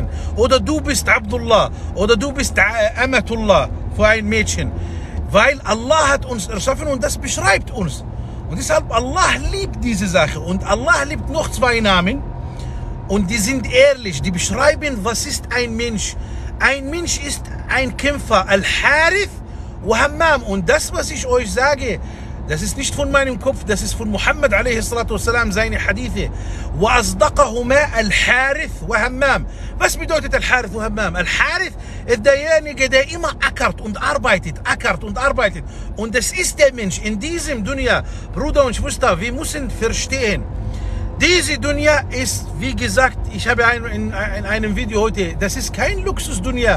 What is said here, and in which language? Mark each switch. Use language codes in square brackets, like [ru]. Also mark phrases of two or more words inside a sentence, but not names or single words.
[de] Oder du bist Abdullah, oder du bist Amatullah, für ein Mädchen. Weil Allah hat uns erschaffen und das beschreibt uns. Und deshalb, Allah liebt diese Sache. Und Allah liebt noch zwei Namen. Und die sind ehrlich. Die beschreiben, was ist ein Mensch. Ein Mensch ist ein Kämpfer. [ar] الحارث وهمام. [de] Und das, was ich euch sage, das ist nicht von meinem Kopf, das ist von Muhammad a.s. seine Hadithe. [ar] وَأَصْدَقَهُمَا الْحَارِث وَهَمَّام. [de] Was bedeutet [ar] الحارث وهمام? الحارث [de] ist derjenige, der immer ackert und arbeitet. Und das ist der Mensch in diesem Dunya. Bruder und Schwester, wir müssen verstehen, diese Dunya ist, wie gesagt, ich habe in einem Video heute, das ist kein Luxus-Dunya.